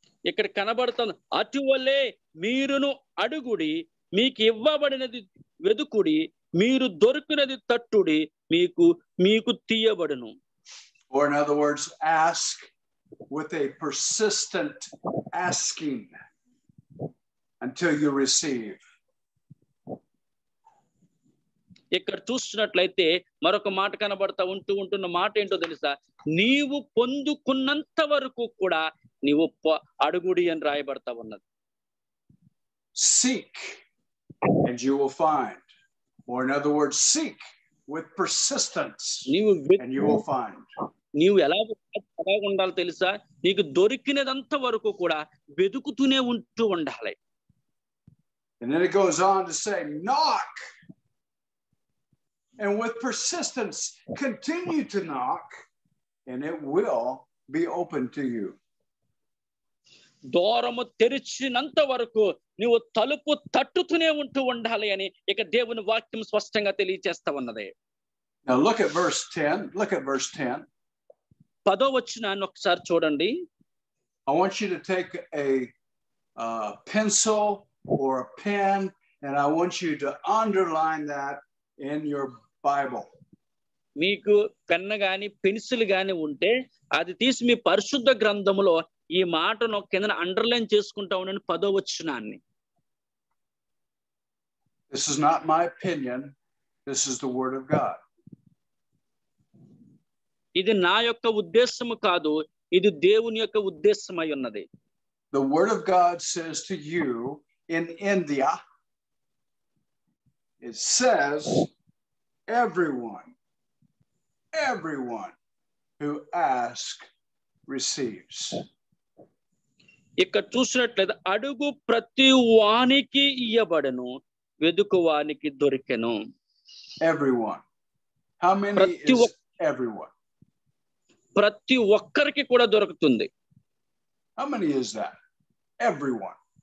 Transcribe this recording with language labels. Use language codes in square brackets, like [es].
[te] ఇక్కడ కనబడుతుంది, అటువలే మీరును అడుగుడి, మీకు ఇవ్వబడినది వెదుకుడి, మీరు దొరికినది తట్టుడి, మీకు తీయబడును. [en] Or in other words, ask with a persistent asking until you receive. [te] ఇక్కడ చూస్తున్నట్లయితే మరొక మాట కనబడతా ఉంటున్న మాట ఏంటో తెలుసా? నీవు పొందుకున్నంత వరకు కూడా నీవు అడుగుడి అని రాయబడతా ఉన్నది. [en] Seek and you will find. Or in other words, seek with persistence and you will find. [te] నీవు ఎలా ఉండాలో తెలుసా? నీకు దొరికినదంత వరకు కూడా వెతుకుతూనే ఉండాలి. [en] And then it goes on to say, knock. And with persistence, continue to knock, and it will be open to you. [te] దూరము తెరిచినంత వరకు నీవు తలుపు తట్టుతూనే ఉండాలి అని ఇక దేవుని వాక్యం స్పష్టంగా తెలియజేస్తా ఉన్నది. [en] Now look at verse 10. Look at verse 10. [te] 10వ వచనాన్ని ఒకసారి చూడండి. [en] I want you to take a pencil or a pen, and I want you to underline that in your Bible. [te] మీకు పెన్ను గాని పెన్సిల్ గాని ఉంటే అది తీసి మీ పరిశుద్ధ గ్రంథములో ఈ మాటను కింద అండర్లైన్ చేసుకుంటా ఉండండి. 10వ వచనాన్ని. [en] This is not my opinion. This is the word of God. [te] ఇది నా యొక్క ఉద్దేశము కాదు, ఇది దేవుని యొక్క ఉద్దేశమై ఉన్నది. [en] The word of God says to you in India, it says everyone who asks receives. [te] ఇక్కడ చూసినట్లయితే అడుగు ప్రతి వానికి ఇయ్యబడను, వెదుకు వానికి దొరికెను. [en] Everyone. How many is everyone? [te] ప్రతి ఒక్కరికి కూడా దొరుకుతుంది. [en] How many is that? Everyone.